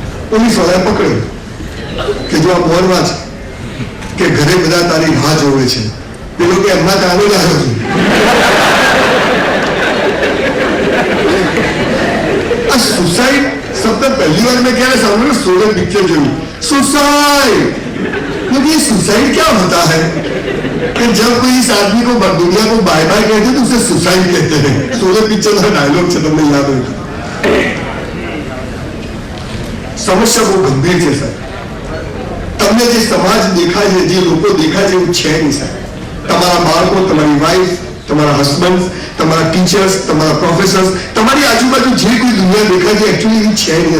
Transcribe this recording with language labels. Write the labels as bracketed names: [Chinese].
[Gujarati] Police વાળાએ પકડ્યો કે જો આ બોર્ડ વાંચ કે ઘરે બધા તારી રાહ જોવે છે. પેલો કે એમના કારણે જ આવ્યો છું. આ સુસાઇડ શબ્દ પહેલી વાર મેં ક્યારે સાંભળ્યું? સોલર પિક્ચર જોયું. [Hindi] सुसाइड, क्योंकि सुसाइड क्या होता है कि जब कोई इस आदमी को दुनिया को बाय बाय कहते हैं तो उसे सुसाइड कहते हैं. सोलर पिक्चर का डायलॉग [Gujarati] છે, તમને યાદ હોય. સમસ્યા બહુ ગંભીર છે સાહેબ. તમને જે સમાજ દેખાય છે, જે લોકો દેખાય છે, એવું છે નહીં સાહેબ. તમારા બાળકો, તમારી વાઈફ, તમારા હસબન્ડ, તમારા ટીચર્સ, તમારા પ્રોફેસર્સ, તમારી આજુબાજુ જે કોઈ દુનિયા દેખાય છે એકચ્યુઅલી એવી છે નહીં.